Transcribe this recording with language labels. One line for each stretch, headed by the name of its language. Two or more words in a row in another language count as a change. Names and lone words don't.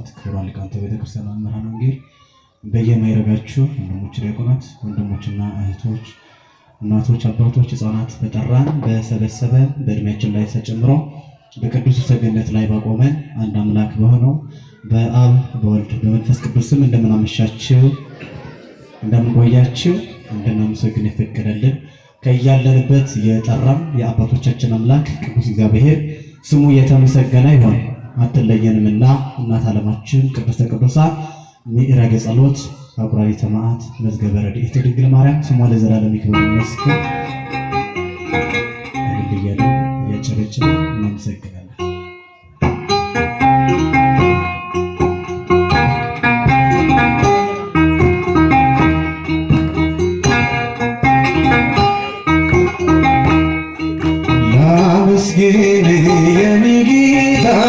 Amharic: ክቡራን ሊቃውንተ ቤተክርስቲያን መምህራን ወንጌል በየማይረጋችሁ ወንድሞች ዲያቆናት፣ ወንድሞችና እህቶች፣ እናቶች፣ አባቶች፣ ሕፃናት በጠራን በሰበሰበን በእድሜያችን ላይ ተጨምሮ በቅዱስ ሰገነት ላይ ባቆመን አንድ አምላክ በሆነው በአብ በወልድ በመንፈስ ቅዱስም እንደምናመሻችሁ እንደምንቆያችሁ እንድናመሰግን የፈቀደልን ከያለንበት የጠራን የአባቶቻችን አምላክ ቅዱስ እግዚአብሔር ስሙ የተመሰገነ ይሁን። አትለየንምና እናት ዓለማችን
Geez: ቅድስተ ቅዱሳን ምዕራገ ጸሎት አቁራሪተ መዓት መዝገበ ረድኤተ ድንግል ማርያም
Amharic: ስሟ ለዘላለም ይክበር ይመስገን። እያሉ እያጨበጨብን እናመሰግናለን። ላመስግን የኔ ጌታ